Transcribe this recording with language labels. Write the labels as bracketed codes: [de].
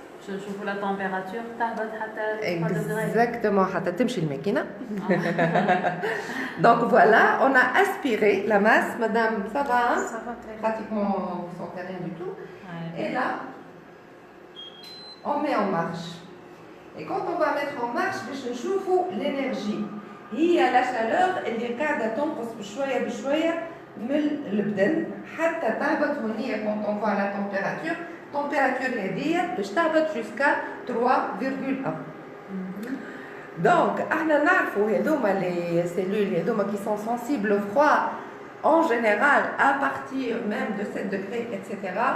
[ar] نشوفوا la température تهبط حتى exactement حتى تمشي الماكينة. [fr] Donc voilà, on a aspiré la masse, madame, ça va, pratiquement sans rien du tout. Et là, on met en marche. Et quand on va mettre en marche, [ar] باش نشوفوا [fr] l'énergie. [ar] هي la chaleur اللي قاعدة تنقص بشوية بشوية من البدن حتى تهبط هنا [fr] quand on voit la température. [ar] Température هذه باش تهبط [fr] jusqu'à 3,1. Donc, [ar] احنا نعرفوا هذوما [fr] les cellules [ar] هذوما [fr] qui sont sensibles au froid en général à partir même de 7 degrés etc.